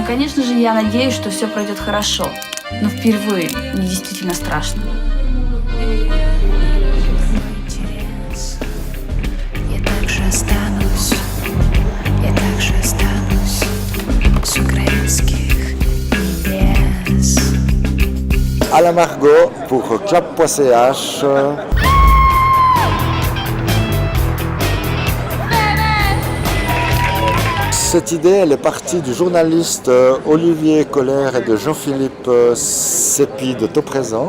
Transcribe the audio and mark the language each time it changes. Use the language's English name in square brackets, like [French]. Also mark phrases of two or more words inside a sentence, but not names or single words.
[Russian] Конечно же, я надеюсь, что все пройдет хорошо, но впервые мне действительно страшно. Я также останусь с украинских небес. [French] Alain Margot pour clap.ch. Cette idée, elle est partie du journaliste Olivier Colère et de Jean-Philippe Sépi de Taux Présent.